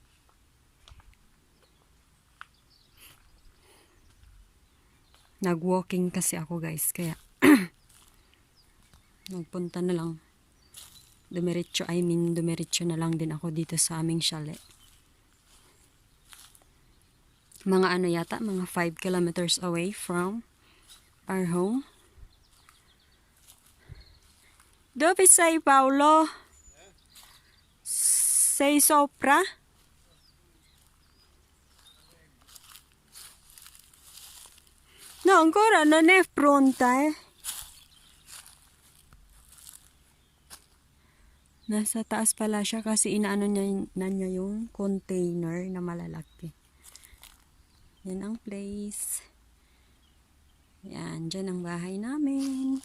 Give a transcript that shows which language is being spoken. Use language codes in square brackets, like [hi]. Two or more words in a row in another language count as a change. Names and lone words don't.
[tl] Nag-walking kasi ako guys, kaya nagpunta na lang. Dumiretso na lang din ako dito sa aming chalet. Mga ano yata, mga [en] 5 kilometers away from our home. [it] Dove sei, Paolo? Sei sopra? No, ancora non è pronta, eh. [tl] Nasa taas pala siya kasi inaano niya yung container na malalaki. Yan ang place. Yan, dyan ang bahay namin.